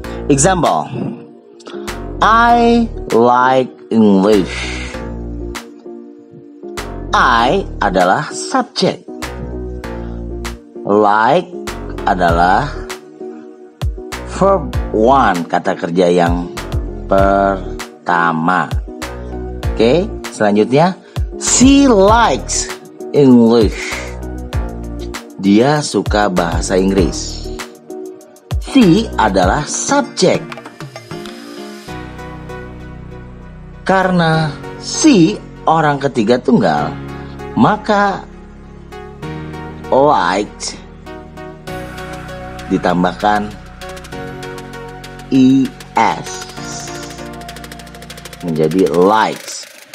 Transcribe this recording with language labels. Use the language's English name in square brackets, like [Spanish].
[English] Example, I like English. [Indonesian] I adalah subject, like adalah verb one, kata kerja yang pertama. Oke, selanjutnya [English] she likes English. [Indonesian] Dia suka bahasa Inggris. [English] She adalah subject. [Indonesian] Karena she orang ketiga tunggal, maka liked ditambahkan es menjadi likes.